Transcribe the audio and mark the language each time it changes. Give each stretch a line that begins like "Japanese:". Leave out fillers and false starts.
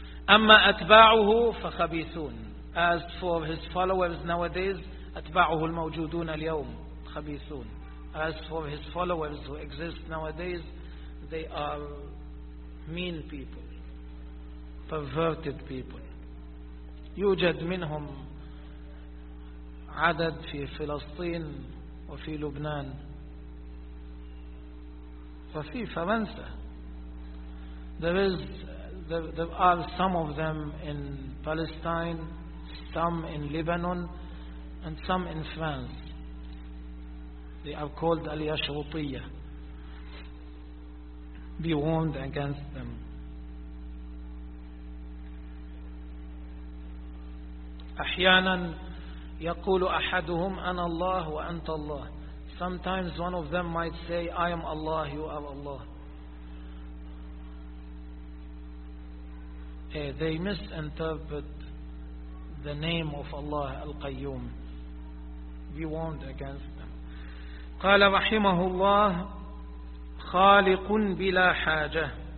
Arabic: أما أتباعه فخبيثون.
English: As for his followers nowadays,
Arabic: أتباعه الموجودون اليوم خبيثون.
English: As for his followers who exist nowadays, they are mean people, perverted people.
Arabic: يوجد منهم عدد في فلسطين وفي لبنان وفي فرنسا.
English: There are some of them in Palestine, some in Lebanon, and some in France. They are called Al-Yashrutiyya. Be warned against them.
Arabic: أحياناً يقول أحدهم أنا الله وأنت الله.
English: Sometimes one of them might say, I am Allah, you are Allah. They misinterpret the name of Allah, Al-Qayyum. Be warned against them.
Arabic: قال رحمه الله خالق بلا حاجة.